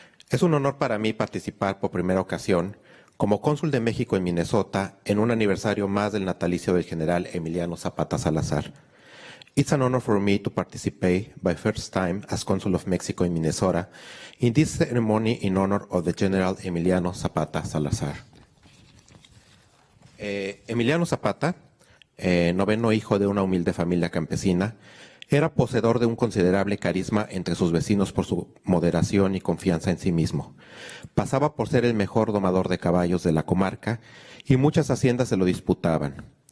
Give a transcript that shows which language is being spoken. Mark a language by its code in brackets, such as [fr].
[es] Es un honor para mí participar por primera ocasión como cónsul de México en Minnesota en un aniversario más del natalicio del General Emiliano Zapata Salazar. [en] It's an honor for me to participate by first time as Consul of Mexico in Minnesota in this ceremony in honor of the General Emiliano Zapata Salazar. [es] Emiliano Zapata, noveno hijo de una humilde familia campesina, era poseedor de un considerable carisma entre sus vecinos por su moderación y confianza en sí mismo. Pasaba por ser el mejor domador de caballos de la comarca y muchas haciendas se lo disputaban.